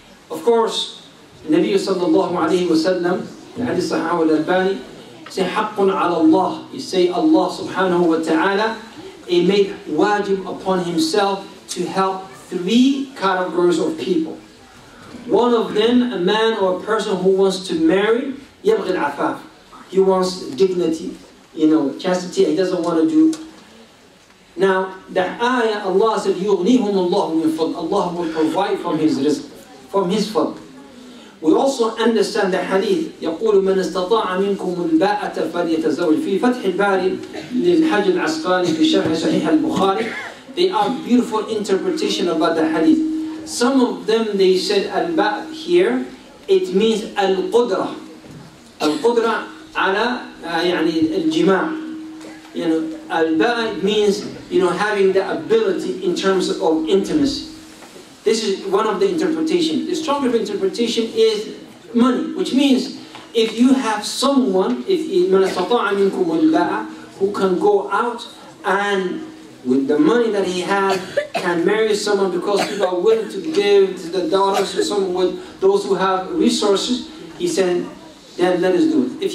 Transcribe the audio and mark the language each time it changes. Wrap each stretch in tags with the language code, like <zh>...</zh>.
<en>Of course,</en> <ar>النبي صلى الله عليه وسلم في حديث صحيح الألباني</ar> <en>say</en> <ar>حق على الله.</ar> <en>He say Allah subhanahu wa ta'ala, He made wajib upon Himself to help three categories of people. One of them, a man or a person who wants to marry,</en> <ar>يبغي العفاف.</ar> <en>He wants dignity, chastity. He doesn't want to do. Now, the ayah, Allah said,</en> <ar>يُغْنِيهُمُ اللَّهُ مِنْ فَضْلِ.</ar> <en>Allah will provide from His rizq, from His fadl. We also understand the hadith</en> <ar>يقول من استطاع منكم الباءة فليتزوج في فتح الباري للحج العسقلاني في شرح صحيح البخاري.</ar> <en>They are beautiful interpretation about the hadith. Some of them they said al-ba' here it means al-qudra.</en> <ar>Al-qudra على الجماع.</ar> <en>Al-ba' means having the ability in terms of intimacy. This is one of the interpretations. The stronger interpretation is money, which means if you have someone, who can go out and with the money that he has can marry someone because people are willing to give to the daughters to someone with those who have resources, he said, then let us do it.</en>